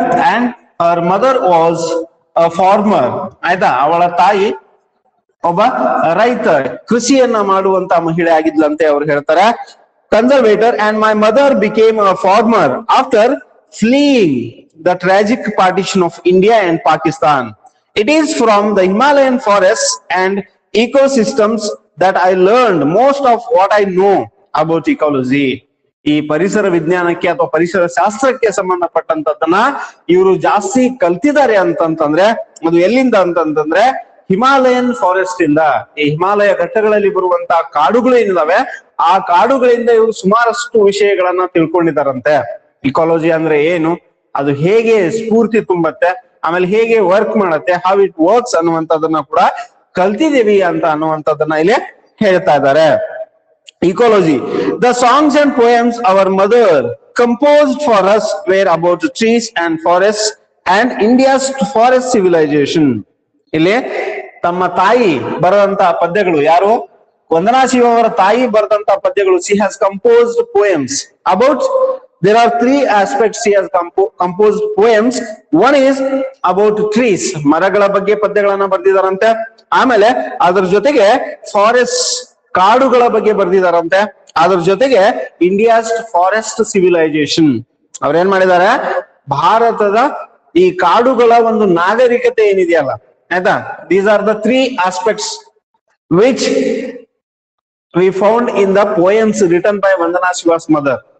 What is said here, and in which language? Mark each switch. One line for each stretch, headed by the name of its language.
English: And her mother was a farmer. ಆಯ್ತಾ?
Kannada: ಅವಳ ತಾಯಿ ಒಬ್ಬ ರೈತ, ಕೃಷಿಯನ್ನ ಮಾಡುವಂತ ಮಹಿಳೆ ಆಗಿದ್ಲಂತೆ. ಅವ್ರು ಹೇಳ್ತಾರೆ
English: conservator, and my mother became a farmer after fleeing the tragic partition of India and Pakistan. It is from the Himalayan forests and ecosystems that I learned most of what I know about ecology.
Kannada: ಈ ಪರಿಸರ ವಿಜ್ಞಾನಕ್ಕೆ ಅಥವಾ ಪರಿಸರ ಶಾಸ್ತ್ರಕ್ಕೆ ಸಂಬಂಧಪಟ್ಟಂತದ್ದನ್ನ ಇವರು ಜಾಸ್ತಿ ಕಲ್ತಿದ್ದಾರೆ ಅಂತಂತಂದ್ರೆ ಅದು ಎಲ್ಲಿಂದ ಅಂತಂತಂದ್ರೆ ಹಿಮಾಲಯನ್ ಫಾರೆಸ್ಟ್ ಇಂದ. ಈ ಹಿಮಾಲಯ ಘಟ್ಟಗಳಲ್ಲಿ ಬರುವಂತಹ ಕಾಡುಗಳು ಏನಿದಾವೆ ಆ ಕಾಡುಗಳಿಂದ ಇವರು ಸುಮಾರಷ್ಟು ವಿಷಯಗಳನ್ನ ತಿಳ್ಕೊಂಡಿದ್ದಾರಂತೆ. ಇಕಾಲಜಿ ಅಂದ್ರೆ ಏನು, ಅದು ಹೇಗೆ ಸ್ಫೂರ್ತಿ ತುಂಬತ್ತೆ, ಆಮೇಲೆ ಹೇಗೆ ವರ್ಕ್ ಮಾಡತ್ತೆ,
English: how it works
Kannada: ಅನ್ನುವಂಥದ್ದನ್ನ ಕೂಡ ಕಲ್ತಿದೀವಿ ಅಂತ ಅನ್ನುವಂಥದ್ದನ್ನ ಇಲ್ಲಿ ಹೇಳ್ತಾ ಇದ್ದಾರೆ.
English: Ecology. The songs and poems our mother composed for us were about trees and forests and India's forest civilization.
Kannada: ಇಲ್ಲಿ ತಮ್ಮ ತಾಯಿ ಬರೆದಂತಹ ಪದ್ಯಗಳು, ಯಾರು ವಂದನಾ ಶಿವ ಅವರ ತಾಯಿ ಬರೆದಂತಹ ಪದ್ಯಗಳು.
English: She has composed poems about, there are three aspects she has composed poems. One is about trees,
Kannada: ಮರಗಳ ಬಗ್ಗೆ ಪದ್ಯಗಳನ್ನ ಬರೆದಿದ್ದಾರಂತೆ. ಆಮೇಲೆ ಅದರ ಜೊತೆಗೆ ಫಾರೆಸ್ಟ್, ಕಾಡುಗಳ ಬಗ್ಗೆ ಬರೆದಿದ್ದಾರಂತೆ. ಅದ್ರ ಜೊತೆಗೆ
English: India's forest civilisation,
Kannada: ಅವ್ರೇನ್ ಮಾಡಿದ್ದಾರೆ, ಭಾರತದ ಈ ಕಾಡುಗಳ ಒಂದು ನಾಗರಿಕತೆ ಏನಿದೆಯಲ್ಲ, ಆಯ್ತಾ,
English: These are the three aspects which we found in the poems written by Vandana Shiva's mother.